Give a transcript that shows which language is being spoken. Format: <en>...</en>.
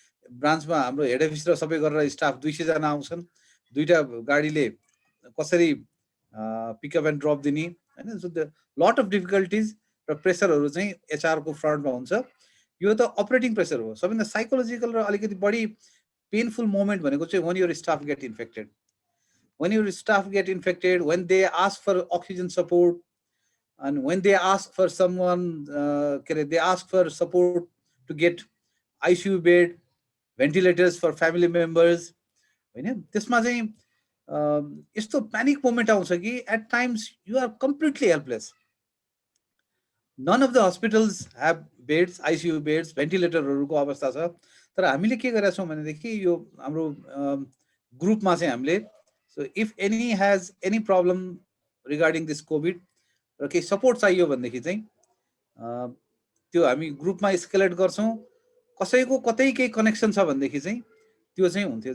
<ne>ब्रान्चमा हाम्रो head office र सबै गरेर स्टाफ 200 जना आउँछन्। 2टा गाडीले कसरी पिकअप एन्ड ड्रप दिने हैन?</ne> <en>so the lot of difficulties</en> <ne>र प्रेसरहरू चाहिँ एचआर को फ्रन्टमा हुन्छ। यो त अपरेटिङ प्रेसर हो। सबैभन्दा साइकोलोजिकल र अलिकति बढी पेनफुल मोमेन्ट भनेको चाहिँ</ne> <en>when your staff get infected. When your staff get infected, when they ask for oxygen support, and when they ask for someone, they ask for support to get ICU bed, ventilators for family members,</en> <ne>हैन?</ne> <en>त्यसमा चाहिँ यस्तो प्यानिक मोमेन्ट आउँछ कि at times you are completely helpless. None of the hospitals have beds, ICU beds, ventilatorहरूको अवस्था छ।</en> <ne>तर हामीले के गरेका छौँ भनेदेखि यो हाम्रो ग्रुपमा चाहिँ हामीले</ne> <en>so if any has any problem regarding this COVID</en> <ne>र केही सपोर्ट चाहियो भनेदेखि चाहिँ त्यो हामी ग्रुपमा स्केलेट गर्छौँ। कसैको कतै केही कनेक्सन छ भनेदेखि चाहिँ त्यो चाहिँ हुन्थ्यो।</ne>